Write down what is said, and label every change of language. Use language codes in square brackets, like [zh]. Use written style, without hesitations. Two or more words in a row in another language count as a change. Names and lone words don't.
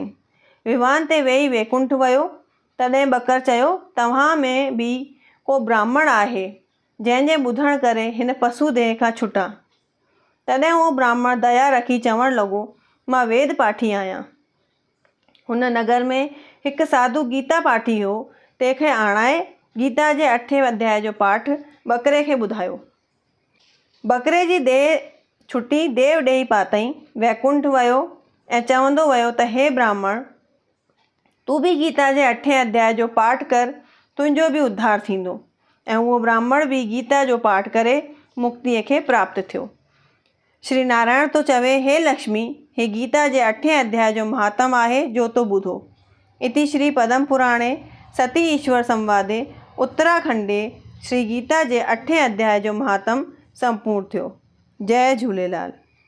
[sd] विवान ते वेही वैकुंठ वियो। तॾहिं ॿकर चयो, तव्हां में बि को ब्राह्मण आहे जंहिंजे ॿुधण करे हिन पशु देह खां छुटा। तॾहिं उहो ब्राह्मण दया रखी चवणु लॻो, मां वेद पाठी आहियां। हुन नगर में हिकु साधु गीता पाठी हो। तंहिंखे आणाए गीता जे 8 अध्याय जो पाठ ॿकरे खे ॿुधायो। ॿकरे जी देह छुटी देव ॾेई पातईं। वैकुंठ वियो ऐं चवंदो वियो त हे ब्राह्मण, तूं बि गीता जे 8 अध्याय जो पाठ कर, तुंहिंजो बि उद्धार थींदो। ऐं उहो ब्राह्मण बि गीता जो पाठ करे मुक्तीअ खे प्राप्त थियो। श्री नारायण तो चवे, हे लक्ष्मी, हे गीता जे 8 अध्याय जो महात्म आहे जो तो ॿुधो। [sa] इति श्री पद्म पुराणे सती ईश्वर संवादे उत्तराखंडे श्री [sd] गीता जे 8 अध्याय जो महात्म संपूर्ण थियो। जय झूलेलाल।